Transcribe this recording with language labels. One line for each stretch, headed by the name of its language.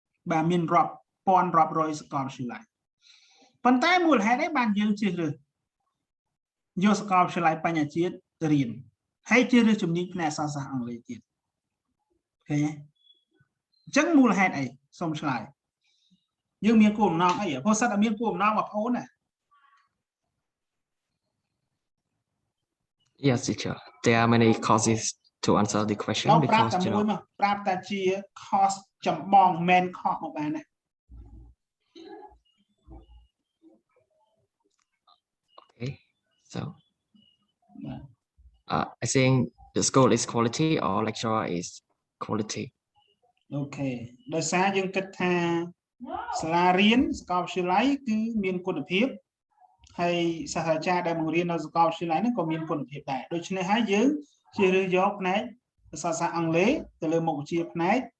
Khmer: បាទមានរាប់ពាន់រាប់រយសាកលវិទ្យាល័យប៉ុន្តែមូលហេតុអីបានយើងជ្រើសរើសយកសាកលវិទ្យាល័យបញ្ញាជាតិរៀនហើយជ្រើសរើសជំនាញផ្នែកអក្សរសាស្ត្រអង់គ្លេសទៀតឃើញទេអញ្ចឹងមូលហេតុអីសូមឆ្លើយយើងមានគោលបំណងអីព្រោះសិតតែមានគោលបំណងបងប្អូនណា
English: Yes, teacher. There are many causes to answer the question because you know
Khmer: ប្រាប់តែជា cause ចម្បង main cause មកបានណា
English: Okay. So I think the school is quality or lecturer is quality. Okay.
Khmer: ដោយសារយើងគិតថាសាលារៀនសាកលវិទ្យាល័យគឺមានគុណភាពហើយសាស្ត្រាចារ្យដែលបង្រៀននៅសាកលវិទ្យាល័យហ្នឹងក៏មានគុណភាពដែរដូច្នេះហើយយើងជ្រើសរើសយកផ្នែកភាសាអង់គ្លេសទៅលើមុខវិជ្ជាផ្នែក